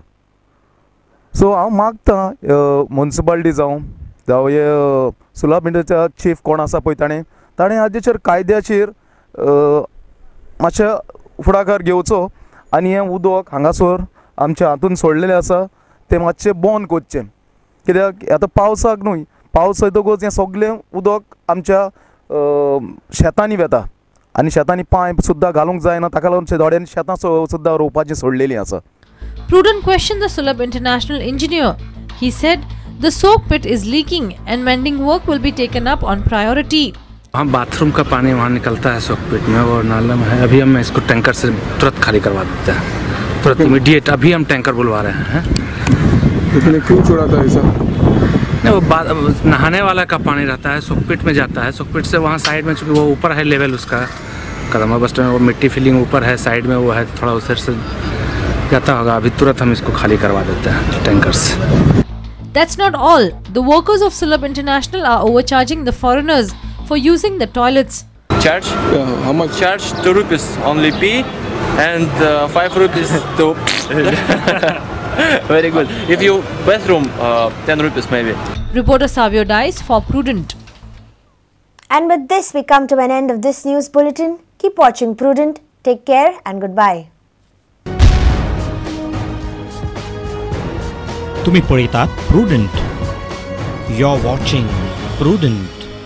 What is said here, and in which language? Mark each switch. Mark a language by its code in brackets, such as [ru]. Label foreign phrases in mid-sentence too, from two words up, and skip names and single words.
[kok] सो हांव मागतां म्युनिसिपालिटी जावं हे सुलभ इंडस्ट्रीचा चीफ कोण आसा पळय ताणें हाजेचेर कायद्याचेर मातशें फुडाकार घेवचो आनी हें उदक हांगासर आमच्या हातून सोडलेलें आसा तें मातशें बंद करचें. कित्याक आतां पावसाक न्हय, पावस येतकच हें सगळें उदक आमच्या शेतांनी वता आनी शेतांनी पायप सुद्दां घालूंक जायना, ताका लागून थोड्यांनी शेतां सुद्दां रोवपाचीं सोडलेलीं आसा. [en] Prudent questioned the Sulabh International engineer. He said the soak pit is leaking and mending work will be taken up on priority. [hi] हम बाथरूम का पानी वहाँ निकलता है सोक पिट में और नाला में है. अभी हम इसको टैंकर से तुरंत खाली करवा देते हैं, तुरंत इमीडिएट. अभी हम टैंकर बुलवा रहे हैं. लेकिन क्यों छोड़ा था ऐसा? नहीं, वो नहाने वाला का पानी रहता है, सोक पिट में जाता है. सोक पिट से वहाँ साइड में चूँकि वो ऊपर है लेवल उसका कदमा बस स्टैंड, वो मिट्टी फिलिंग ऊपर है, साइड में वो है, थोड़ा उधर से जाता होगा. अभी तुरंत हम इसको खाली करवा देते हैं टैंकर से. [en] That's not all. The workers of Sulabh International are overcharging the foreigners for using the toilets. Charge? How much? Charge 2 rupees only pee and 5 rupees to. Very good. If you bathroom 10 rupees maybe. Reporter Savio Dias for Prudent. And with this we come to an end of this news bulletin. Keep watching Prudent. Take care and goodbye. [kok] तुम्ही पळयतात Prudent. [en] You're watching Prudent.